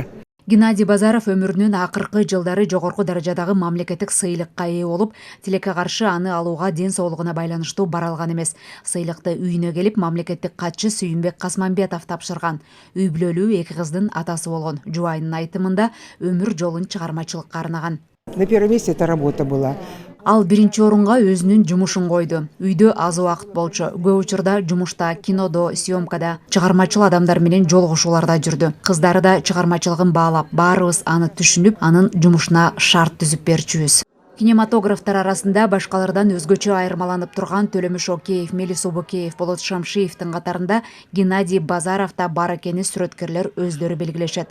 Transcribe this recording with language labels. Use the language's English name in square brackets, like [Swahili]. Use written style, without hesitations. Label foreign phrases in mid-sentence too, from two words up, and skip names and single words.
[Kyrgyz] Геннадий Базаров өмүрүнүн акыркы жылдары жогорку даражадагы мамлекеттик сыйлыкка ээ болуп, тилекке каршы аны алууга ден соолугуна байланыштуу бара алган эмес. Сыйлыкты үйүнө келип мамлекеттик катчы Сүйүнбек Касманбетов тапшырган. Үй бүлөлүү 2 кыздын атасы болгон. Жубайынын айтымында өмүр жолун чыгармачылыкка арнаган. [Russian] На первом месте эта работа была. [Kyrgyz] Ал биринчи орунга өзүнүн жумушун койду. Үйдө аз убакыт болчу. Көп учурда жумушта, кинодо, съемкада, чыгармачыл адамдар менен жолугушууларда жүрдү. Кыздары да чыгармачылыгын баалап, баарыбыз аны түшүнүп, анын жумушуна шарт түзүп берчүбүз. Кинематографтар арасында башкалардан өзгөчө айырмаланып турган Төлөмүш Океев, Мелис Обукеев, Болот Шамшиевдин катарында Геннадий Базаров да бар экени сүрөткерлер өздөрү белгилешет.